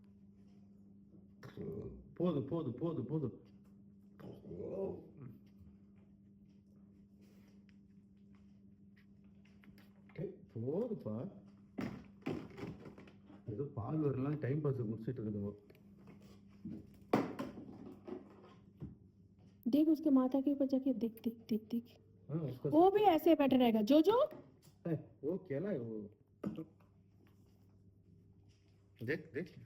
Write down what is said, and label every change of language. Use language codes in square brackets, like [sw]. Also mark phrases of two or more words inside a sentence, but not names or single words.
[ta] போதும் போதும் போதும் போதும். போதுப்பா. ஏதோ பால் வரலாம் [en] time pass [ta] முடிச்சிட்டு இருக்குதுங்க. [hi] देख उसके माथा के ऊपर जाके देख देख देख देख। वो भी ऐसे बैठा रहेगा जो जो वो क्या है वो। देख देख